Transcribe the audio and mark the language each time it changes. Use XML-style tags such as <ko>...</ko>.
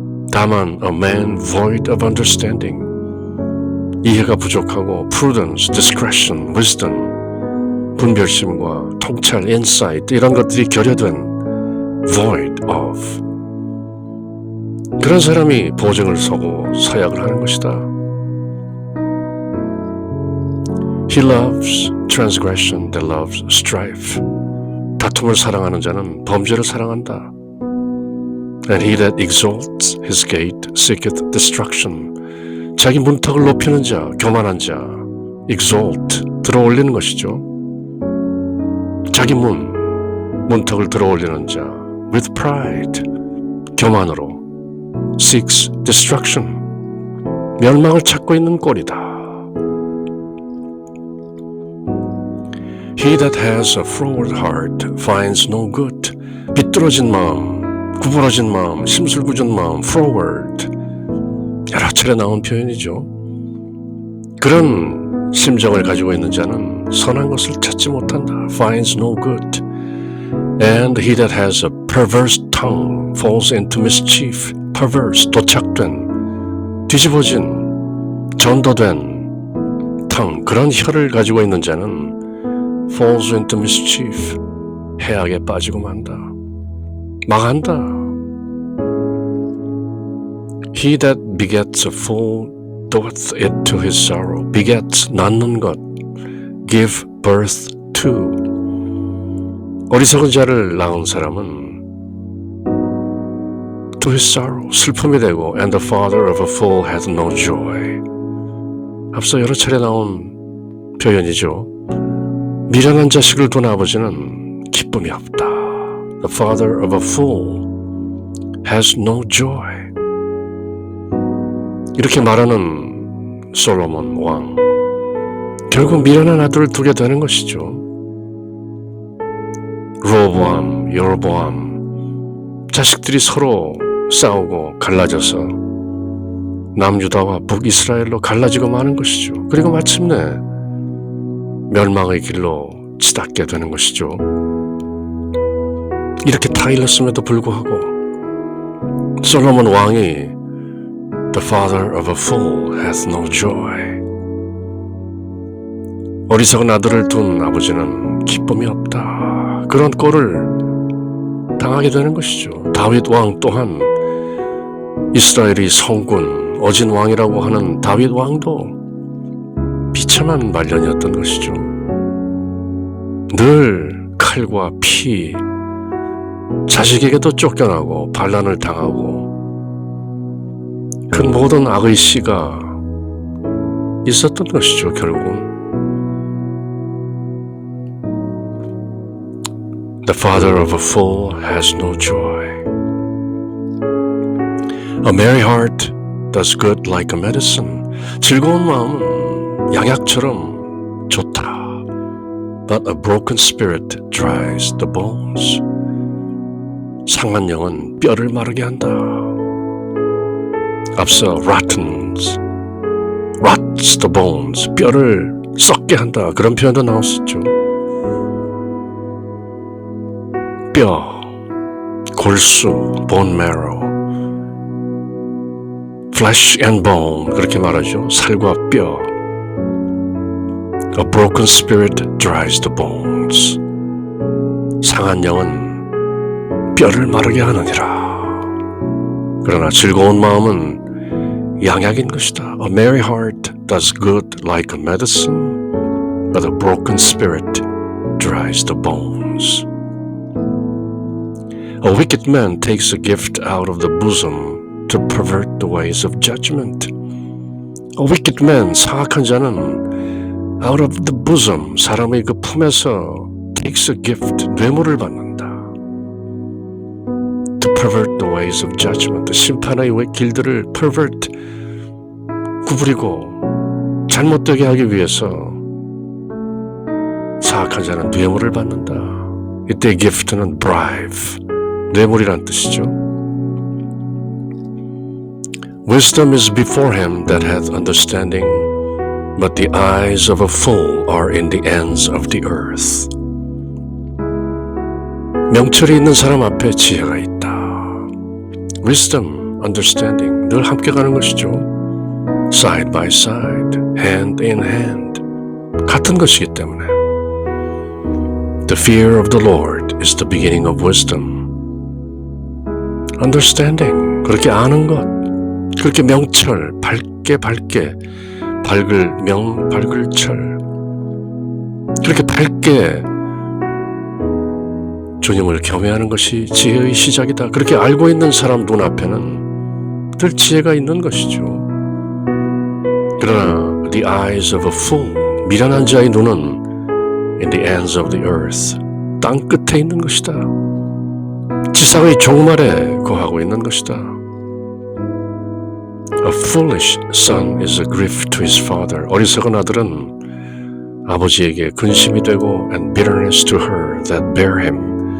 <ko>다만</ko> <en>a man void of understanding,</en> <ko>이해가 부족하고</ko> <en>prudence, discretion, wisdom,</en> <ko>분별심과 통찰, insight 이런 것들이 결여된</ko> <en>void of,</en> <ko>그런 사람이 보증을 서고 서약을 하는 것이다.</ko> <en>He loves transgression that loves strife.</en> <ko>다툼을 사랑하는 자는 범죄를 사랑한다.</ko> <en>And he that exalts his gate seeketh destruction.</en> <ko>자기 문턱을 높이는 자, 교만한 자, exalt, 들어올리는 것이죠. 자기 문턱을 들어올리는 자,</ko> <en>with pride,</en> <ko>교만으로,</ko> <en>seeks destruction,</en> <ko>멸망을 찾고 있는 꼴이다.</ko> <en>He that has a froward heart finds no good.</en> <ko>비뚤어진 마음, 구부러진 마음, 심술궂은 마음, froward. 여러 차례 나온 표현이죠. 그런 심정을 가지고 있는 자는 선한 것을 찾지 못한다.</ko> <en>finds no good. And he that has a perverse tongue falls into mischief.</en> <ko>perverse, 도착된, 뒤집어진, 전도된 tongue, 그런 혀를 가지고 있는 자는</ko> <en>falls into mischief,</en> <ko>해악에 빠지고 만다. 망한다.</ko> <en>He that begets a fool doeth it to his sorrow. begets,</en> <ko>낳는 것,</ko> <en>give birth to.</en> <ko>어리석은 자를 낳은 사람은</ko> <en>to his sorrow,</en> <ko>슬픔이 되고,</ko> <en>and the father of a fool hath no joy.</en> <ko>앞서 여러 차례 나온 표현이죠. 미련한 자식을 둔 아버지는 기쁨이 없다.</ko> <en>The father of a fool has no joy.</en> <ko>이렇게 말하는 솔로몬 왕, 결국 미련한 아들을 두게 되는 것이죠. 로보암, 여로보암, 자식들이 서로 싸우고 갈라져서 남유다와 북이스라엘로 갈라지고 마는 것이죠. 그리고 마침내 멸망의 길로 치닫게 되는 것이죠. 이렇게 다 일렀음에도 불구하고 솔로몬 왕이</ko> <en>The father of a fool hath no joy.</en> <ko>어리석은 아들을 둔 아버지는 기쁨이 없다. 그런 꼴을 당하게 되는 것이죠. 다윗 왕 또한 이스라엘의 성군, 어진 왕이라고 하는 다윗 왕도 비참한 말년이었던 것이죠. 늘 칼과 피, 자식에게도 쫓겨나고 반란을 당하고 그 모든 악의 씨가 있었던 것이죠. 결국은</ko> <en>The father of a fool has no joy. A merry heart does good like a medicine.</en> <ko>즐거운 마음은 양약처럼 좋다.</ko> <en>But a broken spirit dries the bones.</en> <ko>상한 영은 뼈를 마르게 한다. 앞서</ko> <en>rots the bones,</en> <ko>뼈를 썩게 한다. 그런 표현도 나왔었죠. 뼈, 골수,</ko> <en>bone marrow, flesh and bone</en> <ko>그렇게 말하죠. 살과 뼈.</ko> <en>A broken spirit dries the bones.</en> <ko>상한 영은 뼈를 마르게 하느니라. 그러나 즐거운 마음은 양약인 것이다.</ko> <en>A merry heart does good like a medicine, but a broken spirit dries the bones. A wicked man takes a gift out of the bosom to pervert the ways of judgment. A wicked man,</en> <ko>사악한 자는</ko> <en>out of the bosom,</en> <ko>사람의 그 품에서</ko> <en>takes a gift,</en> <ko>뇌물을 받는다.</ko> <en>To pervert the ways of judgment,</en> <ko>심판의 길들을 pervert, 구부리고 잘못되게 하기 위해서 사악한 자는 뇌물을 받는다. 이때 gift는 bribe, 뇌물이란 뜻이죠.</ko> <en>Wisdom is before him that hath understanding, but the eyes of a fool are in the ends of the earth.</en> <ko>명철이 있는 사람 앞에 지혜가 있다.</ko> <en>Wisdom, understanding,</en> <ko>늘 함께 가는 것이죠.</ko> <en>Side by side, hand in hand,</en> <ko>같은 것이기 때문에.</ko> <en>The fear of the Lord is the beginning of wisdom.</en> <ko>Understanding, 그렇게 아는 것, 그렇게 명철, 밝게 밝을 철, 그렇게 밝게 주님을 경외하는 것이 지혜의 시작이다. 그렇게 알고 있는 사람 눈앞에는 늘 지혜가 있는 것이죠.</ko> <en>그러나 the eyes of a fool,</en> <ko>미련한 자의 눈은</ko> <en>in the ends of the earth,</en> <ko>땅 끝에 있는 것이다. 지상의 종말에 거하고 있는 것이다.</ko> <en>A foolish son is a grief to his father.</en> <ko>어리석은 아들은 아버지에게 근심이 되고</ko> <en>and bitterness to her that bear him.</en>